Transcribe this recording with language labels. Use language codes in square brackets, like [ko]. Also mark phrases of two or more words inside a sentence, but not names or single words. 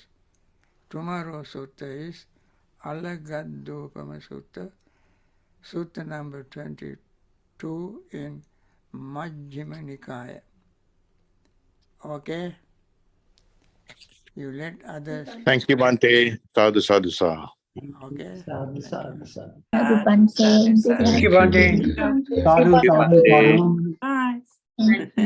[en] Tomorrow's sutta is Alagadupama Sutta, sutta number 22 in Majjhima Nikaya. Okay? You let others. Thank you, [pi] Bhante. Sadhu, sadhu, sadhu. [en] Okay? [pi] Sadhu, sadhu, sadhu. Sadhu Bhante. [en] Thank you, Bhante. [pi] Sadhu, sadhu, sadhu. [en] Thank you.